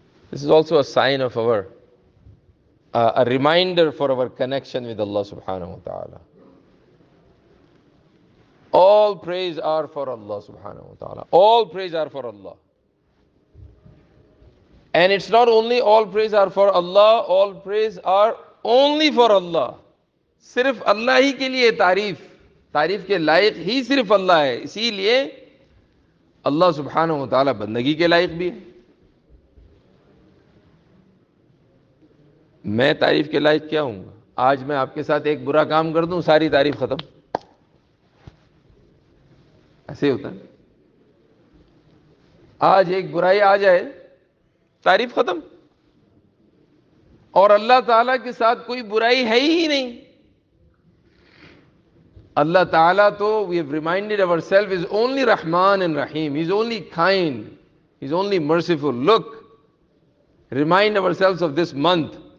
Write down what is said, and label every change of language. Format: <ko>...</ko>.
<en>This is also a sign of our, a reminder for our connection with Allah subhanahu wa ta'ala. All praise are for Allah subhanahu wa ta'ala. All praise are for Allah. And it's not only all praise are for Allah, all praise are only for Allah.</en> <hi>Sirf Allah hi ke liye tareef. तारीफ के लायक ही सिर्फ अल्लाह है, इसीलिए अल्लाह सुब्हानहू व तआला बंदगी के लायक भी है। मैं तारीफ के लायक क्या हूँगा? आज मैं आपके साथ एक बुरा काम कर दूं, सारी तारीफ खत्म। ऐसे होता है। आज एक बुराई आ जाए, तारीफ खत्म। और अल्लाह ताला के साथ कोई बुराई है ही नहीं।</hi> <en>Allah Ta'ala, though we have reminded ourselves, is only Rahman and Rahim. He's only kind. He's only merciful. Look, remind ourselves of this month.</en>